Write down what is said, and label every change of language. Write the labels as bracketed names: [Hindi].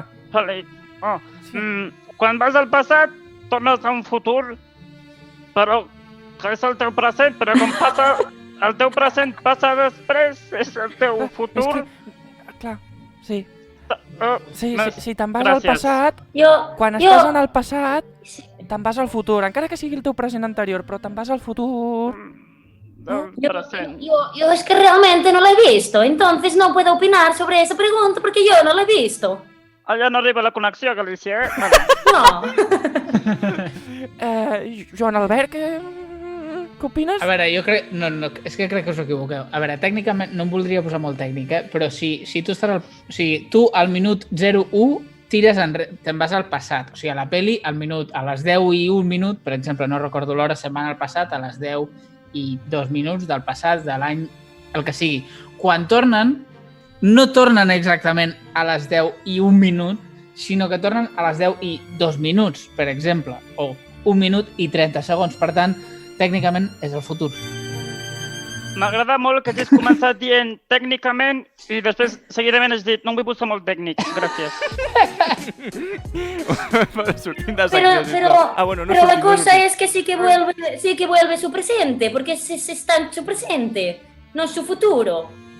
[Catalan] Quan vas al passat, tornes a un futur, però és el teu present, però com passa el teu present passa després, és el teu futur. És que... Clar, sí. Si te'n vas Gràcies. al passat, quan estàs en el passat, te'n vas al futur. Encara que sigui el teu present anterior, però te'n vas al futur. [Spanish] Yo es que realmente no la he visto, entonces no puedo opinar sobre esa pregunta porque yo no la he visto. [Catalan] Allà no arriba la connexió, Galícia, eh? No. Joan Albert, què opines? A veure, jo crec... No, és que crec que us equivoqueu. A veure, tècnicament, no em voldria posar molt tècnic, però si tu estàs tu al minut 01 tires te'n vas al passat. O sigui, a la peli, a les 10 i 1 minut, per exemple, no recordo l'hora, se'n van al passat, a les 10 i 2 minuts del passat, de l'any, el que sigui. Quan tornen, no tornen exactament a les 10 i 1 minut, sinó que tornen a les 10 i 2 minuts, per exemple, o 1 minut i 30 segons. Per tant, tècnicament és el futur. M'agrada molt que hagis començat dient tècnicament i després seguidament has dit no em vull posar molt tècnic. Gràcies. [Spanish] Pero la cosa es que sí que vuelve su presente, porque está en su presente, no en su futuro.